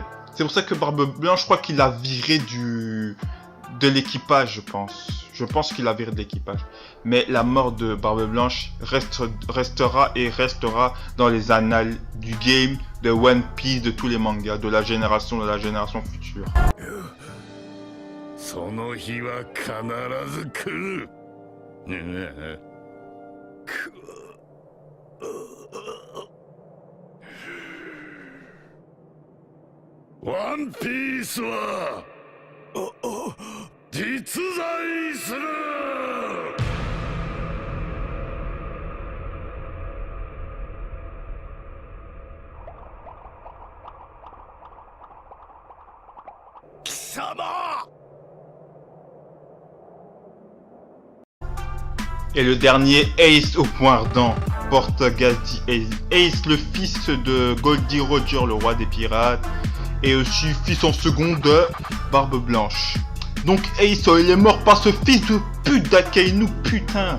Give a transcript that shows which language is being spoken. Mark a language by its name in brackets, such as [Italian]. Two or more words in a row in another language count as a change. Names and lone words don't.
[French] C'est pour ça que Barbe Blanche, je crois qu'il a viré de l'équipage, je pense. Je pense qu'il a viré de l'équipage. Mais la mort de Barbe Blanche restera dans les annales du game, de One Piece, de tous les mangas, de la génération future. [Japanese] One Piece は実在する。貴様。 [French] Et le dernier, Ace au point ardent, Portagazzi Ace. Ace, le fils de Goldie Roger, le roi des pirates, et aussi fils en second de Barbe Blanche. Donc Ace, il est mort par ce fils de pute d'Akainu, putain.